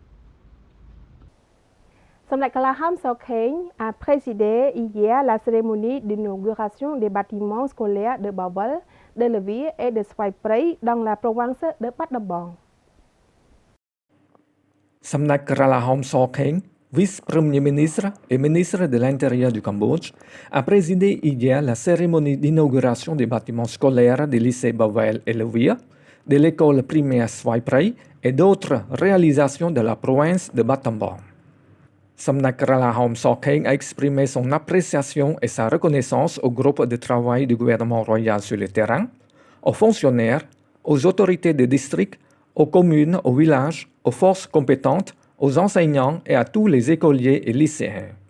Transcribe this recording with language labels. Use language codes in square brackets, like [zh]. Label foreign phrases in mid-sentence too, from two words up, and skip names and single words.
[fr] Samdech Kalaham Sokheng a présidé hier la cérémonie d'inauguration des bâtiments scolaires de Bawal, de Levy et de Svay Prey dans la province de Pat Dabong. សំណាក់ក្រឡាហោមសខេង vice-premier ministre et ministre de l'Intérieur du Cambodge, a présidé hier la cérémonie d'inauguration des bâtiments scolaires du lycée Bavel et Levia, de l'école primaire Swaiprey et d'autres réalisations de la province de Battambang. Samdak Kralahom Sokeng a exprimé son appréciation et sa reconnaissance au groupe de travail du gouvernement royal sur le terrain, aux fonctionnaires, aux autorités de district, aux communes, aux villages, aux forces compétentes, aux enseignants et à tous les écoliers et lycéens.